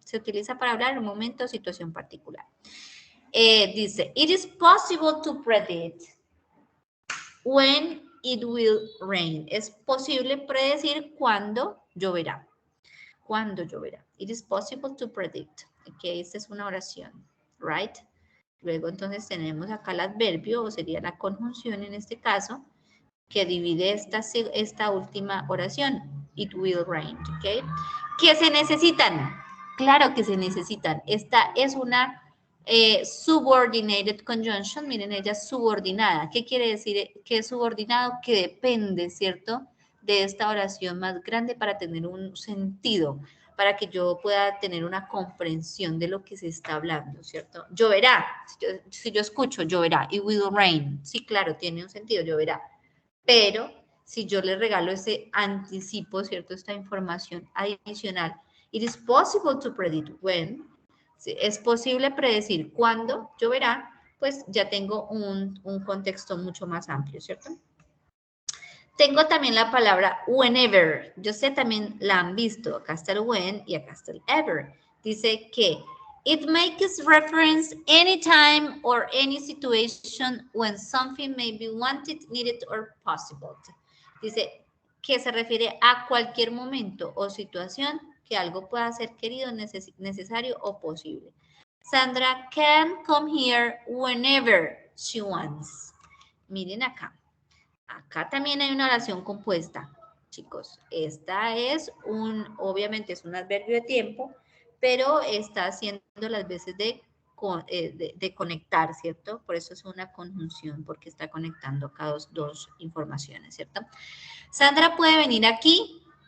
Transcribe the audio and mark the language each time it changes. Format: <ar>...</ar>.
<es>Se utiliza para hablar de un momento o situación particular.</es> <en>Dice, it is possible to predict when it will rain.</en> <es>Es posible predecir cuándo lloverá. Cuándo lloverá.</es> <en>It is possible to predict.</en> <es>Ok, esta es una oración, right? Luego entonces tenemos acá el adverbio, o sería la conjunción en este caso, que divide esta última oración.</es> <en>It will rain, ¿ok?</en> <es>¿Qué se necesitan? Claro que se necesitan. Esta es una subordinated conjunction. Miren, ella es subordinada. ¿Qué quiere decir que es subordinado? Que depende, ¿cierto? De esta oración más grande para tener un sentido, para que yo pueda tener una comprensión de lo que se está hablando, ¿cierto? Lloverá. Si yo escucho, lloverá.</es> <en>It will rain.</en> <es>Sí, claro, tiene un sentido, lloverá. Pero si yo le regalo ese anticipo, ¿cierto? Esta información adicional.</es> <en>It is possible to predict when.</en> <es>Es posible predecir cuándo lloverá, pues ya tengo un contexto mucho más amplio, ¿cierto? Tengo también la palabra whenever. Yo sé también la han visto. Acá está el when y acá está el ever. Dice que</es> <en>it makes reference anytime or any situation when something may be wanted, needed, or possible.</en> <es>Dice que se refiere a cualquier momento o situación que algo pueda ser querido, necesario o posible.</es> <en>Sandra can come here whenever she wants.</en> <es>Miren acá. Acá también hay una oración compuesta, chicos. Esta es obviamente es un adverbio de tiempo, pero está haciendo las veces de conectar, ¿cierto? Por eso es una conjunción, porque está conectando acá dos informaciones, ¿cierto? Sandra puede venir aquí</es>